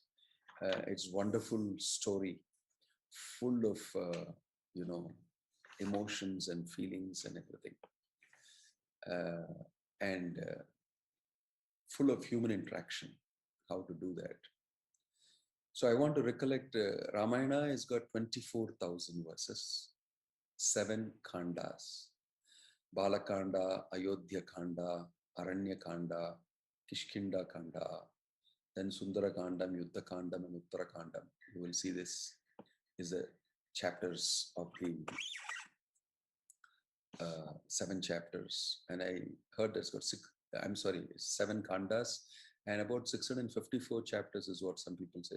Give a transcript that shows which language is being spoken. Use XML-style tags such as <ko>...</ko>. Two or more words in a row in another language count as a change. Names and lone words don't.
<en>It's wonderful story, full of, emotions and feelings and everything, and full of human interaction, how to do that. So I want to recollect, Ramayana has got 24,000 verses, 7 khandas: Balakanda, Ayodhya Khanda, Aranya Khanda, Kishkinda Khanda, then Sundara Kandam, Yuddha Kandam, and Uttara Kandam. You will see this is the chapters of the 7 chapters. And I heard there's got 7 khandas, and about 654 chapters is what some people say.</en>